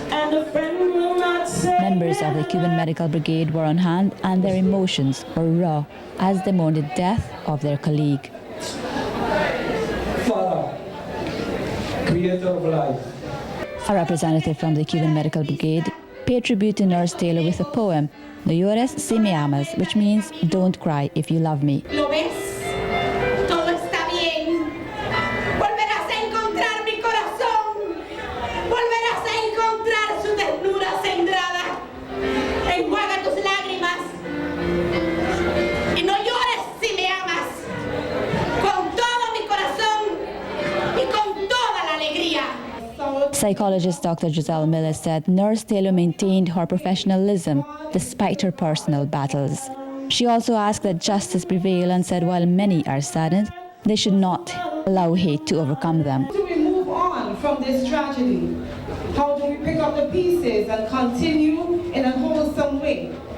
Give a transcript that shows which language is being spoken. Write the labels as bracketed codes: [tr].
[en] Members of the Cuban Medical Brigade were on hand, and their emotions were raw as they mourned the death of their colleague. Father, creator of life. A representative from the Cuban Medical Brigade paid tribute to Nurse Taylor with a poem, [es] No llores si me amas, [en] which means don't cry if you love me. [es] ¿Lo ves? Todo está bien. Volverás a encontrar mi corazón. Volverás a encontrar su ternura centrada. Enjuaga tus lágrimas. Y no llores si me amas. Con todo mi corazón y con toda la alegría. [en] Psychologist Dr. Giselle Miller said Nurse Taylor maintained her professionalism despite her personal battles. She also asked that justice prevail and said while many are saddened, they should not allow hate to overcome them. How do we move on from this tragedy? How do we pick up the pieces and continue in a wholesome way?